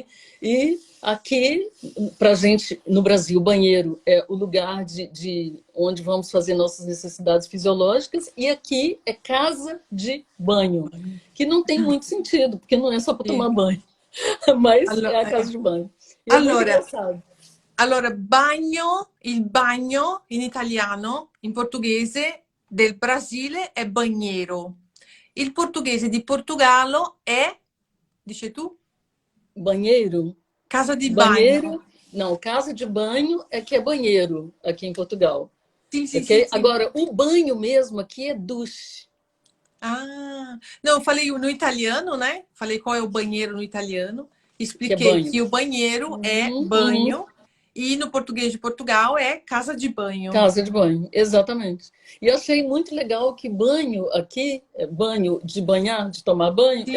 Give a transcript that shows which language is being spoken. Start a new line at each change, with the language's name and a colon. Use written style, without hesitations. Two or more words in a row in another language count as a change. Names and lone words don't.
Portuguese: E aqui, para a gente, no Brasil, banheiro é o lugar de onde vamos fazer nossas necessidades fisiológicas, e aqui é casa de banho, que não tem muito sentido, porque não é só para tomar
Italian: Sì.
Portuguese: banho, mas
Italian: Allo-
Portuguese: é a casa eh, de banho. E é muito
Italian: Allora,
Portuguese: engraçado.
Italian: allora, bagno, il bagno in italiano, in portoghese del Brasile è bagnero. Il portoghese di Portogallo è, dice tu,
Portuguese: Banheiro,
Italian: casa di bagno.
Portuguese: banheiro, não, casa de banho é que é banheiro aqui em Portugal.
Italian: Sì, sì, sì,
Portuguese: Ok?
Italian: sì.
Portuguese: Agora, o banho mesmo aqui é douche, Ah, não, eu falei no italiano, né? Falei qual é o banheiro no italiano. que é Expliquei banho. que o banheiro é Uhum. banho e no português de Portugal é casa de banho. Casa de banho, exatamente. E eu achei muito legal que banho aqui, banho de banhar, de tomar banho, é